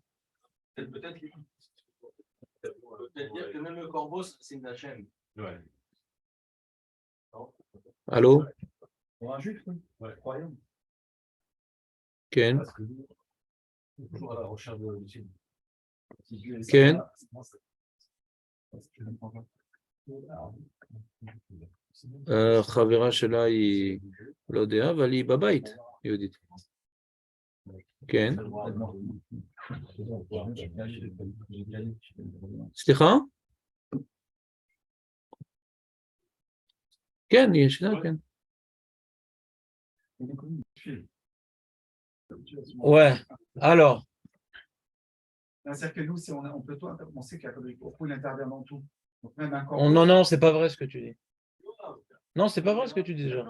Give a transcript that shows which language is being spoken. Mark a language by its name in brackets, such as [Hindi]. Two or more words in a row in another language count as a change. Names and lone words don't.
[French] Peut-être dire que même le corbeau, c'est une Hachem. Ouais. Allô? Pour un juif, oui. Ouais. Croyant. Ken? Toujours à la recherche de l'origine. Ken? [Hebrew] חברה שלה היא, לא יודע, אבל היא בבית, יהודית. כן? סליחה? כן, יש לה, כן. [French] Ouais, alors. C'est-à-dire que nous, si on peut tout, on sait qu'il intervient dans tout. Donc même un corbeau... Non, c'est pas vrai ce que tu dis. Non, c'est pas vrai ce que tu dis déjà.